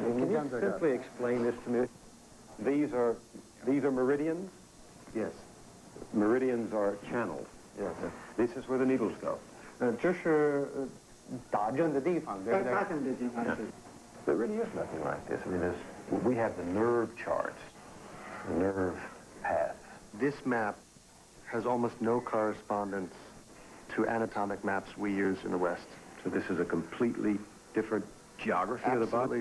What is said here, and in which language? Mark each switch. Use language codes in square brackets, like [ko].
[en] you simply explain this to me? These are meridians? Yes. Meridians are channels. Yes. This is where the needles go. [zh] 这是打针的地方，对不对？ [en] There really is nothing like this. I mean, we have the nerve charts, the nerve paths. This map has almost no correspondence to anatomic maps we use in the West. So this is a completely different geography of the body?